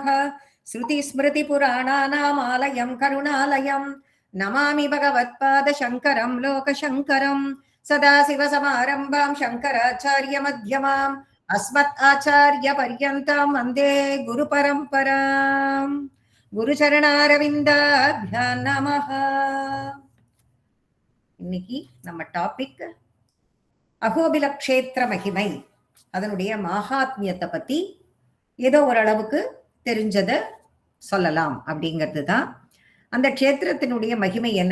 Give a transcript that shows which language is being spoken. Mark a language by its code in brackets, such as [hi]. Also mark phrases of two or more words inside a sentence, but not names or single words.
[sa] श्रुतिस्मृतिपुराणानामालयं करुणालयं नमामि भगवत्पादशङ्करं लोकशङ्करं। सदाशिवसमारम्भां शङ्कराचार्यमध्यमाम् अस्मत् आचार्यपर्यन्तां वन्दे गुरुपरम्पराम्। गुरुचरणारविन्दाभ्यां नमः। [ta] இன்னைக்கு நம்ம டாபிக் அகோபில க்ஷேத்திர மகிமை, அதனுடைய மகாத்மியத்தை பத்தி ஏதோ ஓரளவுக்கு தெரிஞ்சதை சொல்லலாம் அப்படிங்கிறது தான். அந்த க்ஷேத்திரத்தினுடைய மகிமை என்ன?